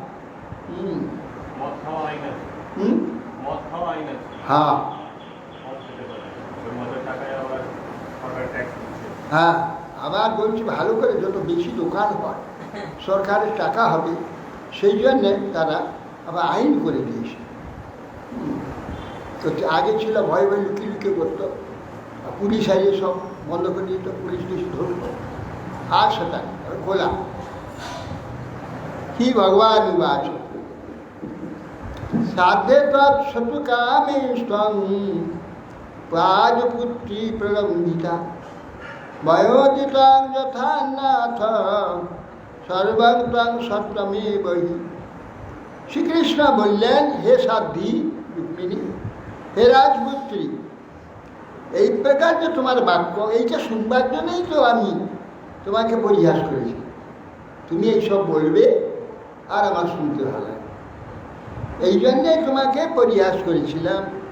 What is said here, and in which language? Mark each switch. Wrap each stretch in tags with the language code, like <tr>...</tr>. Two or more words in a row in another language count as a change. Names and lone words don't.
<bn>হ্যাঁ হ্যাঁ, আবার বলছি ভালো করে যত বেশি দোকান হয় সরকারের টাকা হবে, সেই জন্যে তারা আবার আইন করে দিয়েছে। তো আগে ছিল ভয় ভয় লুকিয়ে লুকিয়ে করতো, পুলিশ আইয়ে সব বন্ধ করে দিত, পুলিশ বেশি ধরতো, আর সেটা খোলা।</bn> <sa>কি ভগবান বাচ সাধে তৎসতু কামে স্তং রাজপুত্রী প্রলম্বিতা বয়োজিতাং যথা নাথ সর্বং ত্বং সত্যমে বহি।</sa> <bn>শ্রীকৃষ্ণ বললেন, হে সাধ্বী রুক্মিণী, হে রাজপুত্রী, এই প্রকার যে তোমার বাক্য, এইটা শুনবার জন্যই তো আমি তোমাকে পরিহাস করেছি। তুমি এইসব বলবে আর আমার শুনতে ভালো লাগে, এই জন্যে তোমাকে পরিহাস করেছিলাম।</bn>